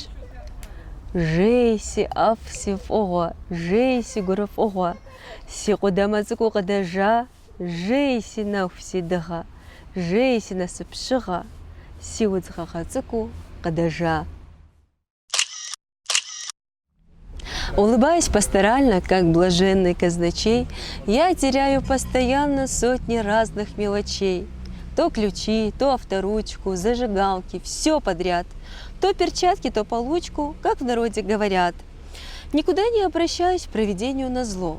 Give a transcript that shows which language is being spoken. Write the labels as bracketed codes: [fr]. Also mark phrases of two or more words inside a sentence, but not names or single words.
[kbd] Жей си ӀэфӀ си фӀыгъуэ, жей си гурыфӀыгъуэ, си къудамэ цӀыкӀуу къыдэжа. Жей си нэху, си дыгъэ, жей си насыпщыгъэ, си удзхъэгъэ цӀыкӀуу къыдэжа. [ru] Улыбаясь пасторально, как блаженный казначей, я теряю постоянно сотни разных мелочей. То ключи, то авторучку, зажигалки, все подряд. То перчатки, то получку, как в народе говорят. Никуда не обращаюсь провидению назло.